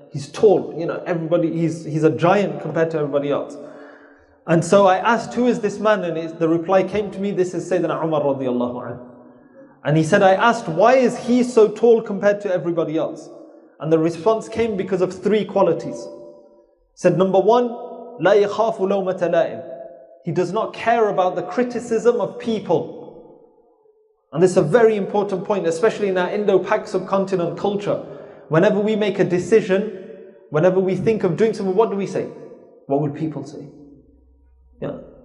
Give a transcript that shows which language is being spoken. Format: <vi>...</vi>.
<en>He's tall, you know, he's a giant compared to everybody else. And so I asked, who is this man? And the reply came to me, this is Sayyidina Umar radiallahu anhu. And he said, I asked, why is he so tall compared to everybody else? And the response came because of 3 qualities. He said, number 1,</en> <ar>لا يخاف لومة لائم.</ar> <en>He does not care about the criticism of people. And this is a very important point, especially in our Indo-Pak subcontinent culture. Whenever we make a decision, whenever we think of doing something, what do we say? What would people say? Yeah.</en>